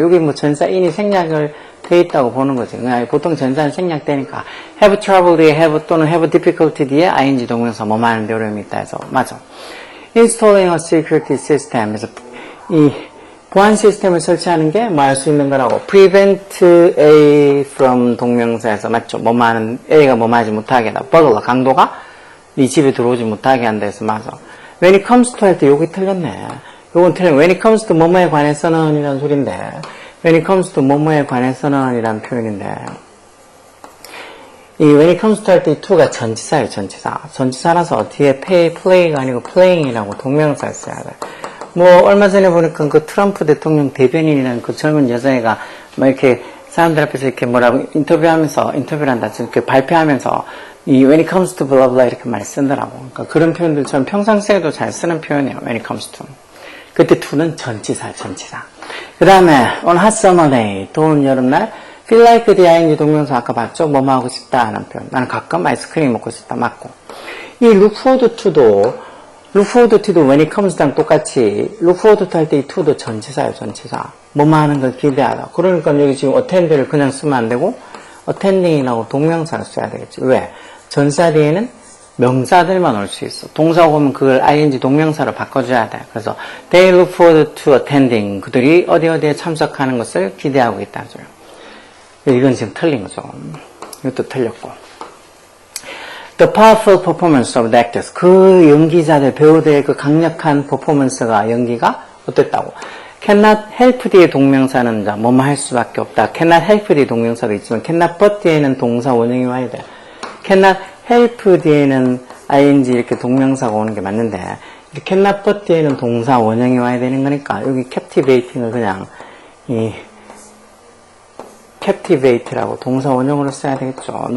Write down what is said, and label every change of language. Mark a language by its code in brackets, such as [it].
[ko] 여기 뭐 전사인이 생략을 돼 있다고 보는 거지. 그냥 보통 전사는 생략되니까 have trouble the have 또는 have difficulty 뒤에 ing 동명사 뭐 하는데 어려움이 있다 해서 맞아. [en] installing a security system [ko] 에서 이 보안 시스템을 설치하는 게 뭐 할 수 있는 거라고. prevent A from 동명사에서 맞죠. 뭐 하는 A가 뭐 하지 못하게 한다. burglar 강도가 네 집에 들어오지 못하게 한다 해서 맞아. [en] when it comes to [ko] 할 때 여기 틀렸네. 요건 틀린 when it comes to 뭐뭐에 관해서는 이란 소린데 when it comes to 뭐뭐에 관해서는 이란 표현인데 이 when it comes to 할 때 이 to가 전치사예요. 전치사. 전치사라서 뒤에 play가 아니고 playing이라고 동명사를 써야 돼. 뭐 얼마 전에 보니까 그 트럼프 대통령 대변인이라는 그 젊은 여자애가 뭐 이렇게 사람들 앞에서 이렇게 뭐라고 인터뷰를 한다. 이렇게 발표하면서 이 [en] when it comes to blah blah [ko] 이렇게 많이 쓰더라고. 그러니까 그런 표현들처럼 평상시에도 잘 쓰는 표현이에요. when it comes to. 그때 to는 전치사. 그 다음에 [en] on hot summer day [ko] 더운 여름날 feel like the ing 동명사 아까 봤죠? 뭐뭐 하고 싶다 하는 표현. 나는 가끔 아이스크림 먹고 싶다. 맞고. 이 [en] look forward to [ko] 도 look forward to도 when it comes랑 똑같이 look forward to 할 때 이 to도 전치사예요. 전치사. 뭐뭐 하는 걸 기대하다. 그러니까 여기 지금 attend를 그냥 쓰면 안 되고 attending이라고 동명사를 써야 되겠지. 왜? 전사 뒤에는 명사들만 올 수 있어. 동사 오면 그걸 ing 동명사로 바꿔줘야 돼. [en] 그래서 they look forward to attending. [ko] 그들이 어디에 참석하는 것을 기대하고 있다는 소리야. 이건 지금 틀린 거죠. 이것도 틀렸고. [en] The powerful performance of the actors. [ko] 그 연기자들, 배우들의 그 강력한 퍼포먼스가, 연기가 어땠다고? cannot help 뒤에 동명사는 뭐뭐 할 수밖에 없다. cannot help 뒤에 동명사도 있지만 cannot but 뒤에는 동사 원형이 와야 돼. cannot help 뒤에는 ing 이렇게 동명사가 오는 게 맞는데 cannot but 뒤에는 동사 원형이 와야 되는 거니까 여기 captivating을 그냥 이 captivate라고 동사 원형으로 써야 되겠죠.